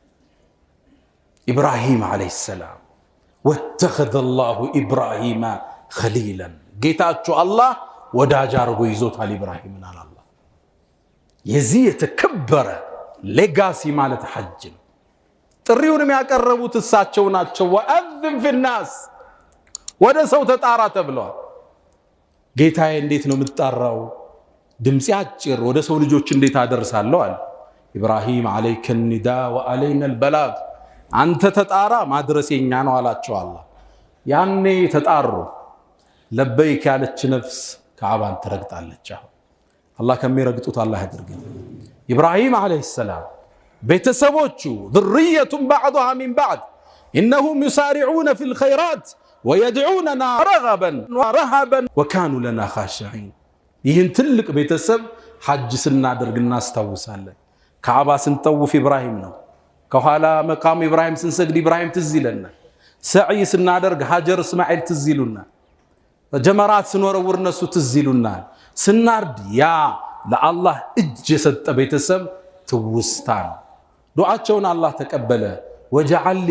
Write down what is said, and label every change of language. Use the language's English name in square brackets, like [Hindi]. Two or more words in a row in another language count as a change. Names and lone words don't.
[Arabic] إبراهيم عليه السلام واتخذ الله إبراهيم خليلا፣ [Amharic] ጌታቸው አላህ ወዳጅ አድርጎ ይዞታል ኢብራሂምን አለ አላህ። የዚህ የተከበረ ሌጋሲ ማለት ሐጅ ነው። ጥሪውንም ያቀረቡት እሳቸው ናቸው። [Arabic] وأذن في الناس [Amharic] ወደ ሰው ተጣራ ተብሏል። ጌታዬ እንዴት ነው የምትጣራው? ድምጽ አጭር ወደ ሰው ልጆች እንዴት አደርሳለሁ አለ። ኢብራሂም [Arabic] عليك النداء وعلينا البلاغ [Amharic] አንተ ተጣራ ማድረሴኛ ነው አላቸው አላህ። ያኔ ተጣሩ። ለበይክ ያለች ነፍስ ካዕባን ትረግጣለች። አላህ ከሚረግጡት አላህ ያድርገን። ኢብራሂም [Arabic] عليه السلام [Amharic] ቤተሰቦቹ [Arabic] ذرية بعضها من بعض إنهم يسارعون في الخيرات ويدعوننا رغبا ورهبا وكانوا لنا خاشعين [Amharic] ይህን ትልቅ ቤተሰብ ሐጅ ስናደርግ እናስታውሳለን። ካዕባ ስንጠውፍ ኢብራሂም ነው። ከኋላ መቃም ኢብራሂም ስንሰግድ ኢብራሂም ትዝ ይለናል። ሰዒ ስናደርግ ሀጀር እስማኤል ትዝ ይሉናል። ጀመራት ስንወረውር እነሱ ትዝ ይሉናል። ስናርድ ያ ለአላህ እጅ የሰጠ ቤተሰብ ትውስታ ነው። ዱዓቸውን አላህ ተቀበለ። [Arabic] واجعل لي